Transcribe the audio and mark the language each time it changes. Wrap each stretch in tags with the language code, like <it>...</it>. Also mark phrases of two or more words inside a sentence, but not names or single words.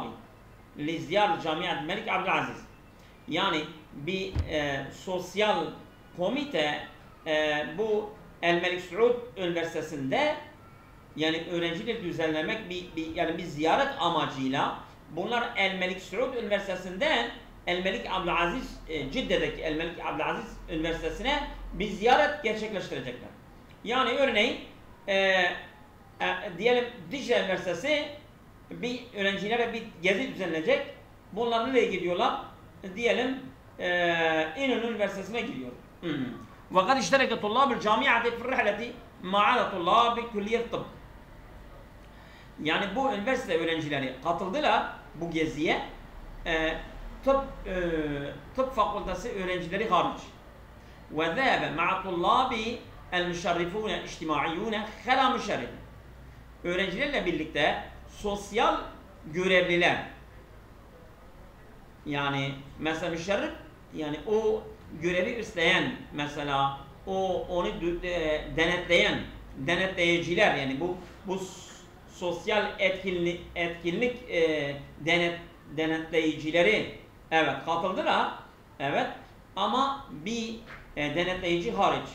<ar>لزيارة</ar> <tr>Camiatil Melik Abdülaziz. Yani bir sosyal komite bu El Melik Suud Üniversitesi'nde yani öğrencileri düzenlemek yani bir ziyaret amacıyla bunlar El Melik Suud Üniversitesi'nden El Melik Abdülaziz Cidde'deki El Melik Abdülaziz Üniversitesi'ne bir ziyaret gerçekleştirecekler. Yani örneğin diyelim Dicle Üniversitesi bir öğrencilere bir gezi düzenlenecek. Bunlar nereye gidiyorlar? Diyelim İnönü Üniversitesi'ne gidiyor.</tr> <ar>وقد اشترك طلاب الجامعة في الرحلة مع طلاب كلية الطب.</ar> <tr>Yani bu üniversite öğrencileri katıldılar bu geziye. Tıp fakültesi öğrencileri hariç.</tr> <ar>وذهب مع طلاب المشرفون اجتماعيون خلا مشرف.</ar> <tr>Öğrencilerle birlikte sosyal görevliler. Yani mesela müşerrif yani o görevi üstleyen mesela onu denetleyiciler yani bu sosyal etkinlik denetleyicileri evet katıldılar evet ama bir denetleyici hariç.</tr>